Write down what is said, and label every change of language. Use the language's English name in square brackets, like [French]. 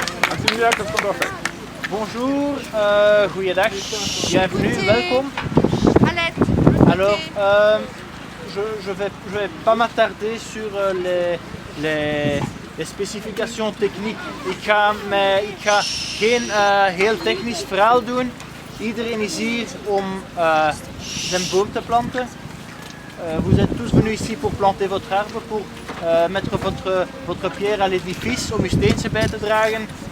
[French] Maximilien, qu'est-ce qu'on doit faire? Bonjour, [Dutch] goeiedag, [French] bienvenue, [Dutch] welkom. [French] Alors, je vais pas m'attarder sur les specifications techniques. [Dutch] Ik ga geen heel technisch verhaal doen. Iedereen is hier om zijn boom te planten. [French] Vous êtes tous venus ici pour planter votre arbre, pour mettre votre pierre à l'édifice, [Dutch] om uw steentje bij te dragen.